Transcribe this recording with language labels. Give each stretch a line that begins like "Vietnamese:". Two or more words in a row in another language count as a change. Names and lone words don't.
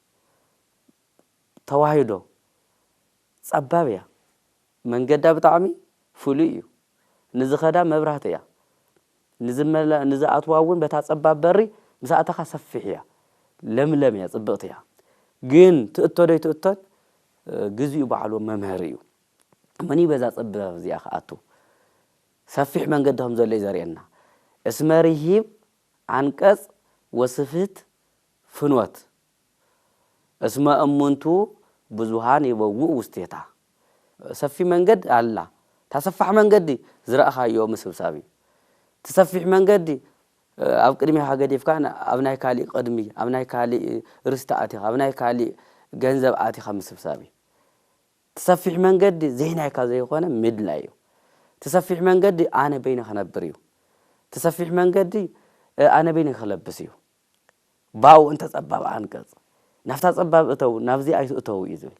Tigrinya: ተዋሂዶ ጸባብ እያ መንገዳ ብጣዕሚ ፍሉይ እዩ ንዝኸዳ መብራህቲ እያ ንዝኣትዋውን በታ ጸባብ በሪ ምስኣተኻ ሰፊሕ እያ ለምለም እያ ጽብቕቲ እያ ግን ትእቶዶ ይትእቶን ግዝኡ በዓሉ መምህር እዩ መኒ በዛ ጸባብ እዚኣ ከኣቱ ሰፊሕ መንገዲ ከም ዘሎ ዘርየና
Geez: እስመ ርሂብ አንቀጽ ወስፍት ፍኖት እስመ እሙንቱ ብዙሃን ይበውኡ ውስቴታ
Tigrinya: ሰፊ መንገድ አላ ተሰፋሕ መንገዲ ዝረአኻዮ ምስብሳቢ ተሰፊሕ መንገዲ ኣብ ቅድሚኻ ገዲፍካ ኣብ ናይ ካሊእ ቅድሚ ኣብ ናይ ካሊእ ርስቲ ኣቲኻ ኣብ ናይ ካሊእ ገንዘብ ኣቲኻ ምስብሳቢ ተሰፊሕ መንገዲ ዘይናይካ ዘይኾነ ምድላ እዩ ተሰፊሕ መንገዲ ኣነ በይነ ክነብር እዩ ተሰፊሕ መንገዲ ኣነ በይነ ክለብስ እዩ
Geez: ባው እንተ ጸባብ አንቀጽ
Tigrinya: ናፍታ ጸባብ እተው ናብዚ ኣይትእተው እዩ ዝብል